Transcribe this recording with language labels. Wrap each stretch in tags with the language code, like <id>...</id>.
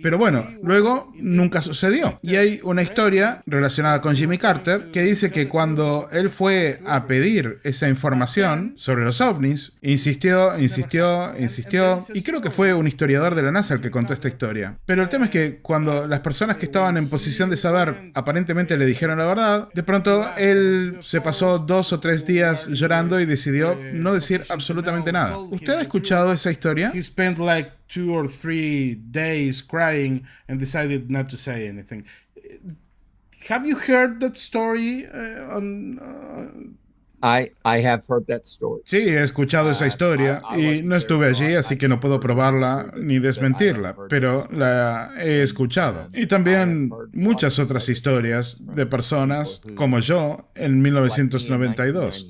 <es>Pero bueno, luego nunca sucedió. Y hay una historia relacionada con Jimmy Carter que dice que cuando él fue a pedir esa información sobre los ovnis, insistió, y creo que fue un historiador de la NASA el que contó esta historia. Pero el tema es que cuando las personas que estaban en posición de saber aparentemente le dijeron la verdad, de pronto él se pasó 2 o 3 días llorando y decidió no decir absolutamente nada. ¿Usted ha escuchado esa historia?</es> <en>he spent like 2 or 3 days crying and decided not to say anything. Have you heard that story I have heard that story.</en> <es>Sí, he escuchado esa historia y no estuve allí, así que no puedo probarla ni desmentirla, pero la he escuchado. Y también muchas otras historias de personas como yo en 1992.</es>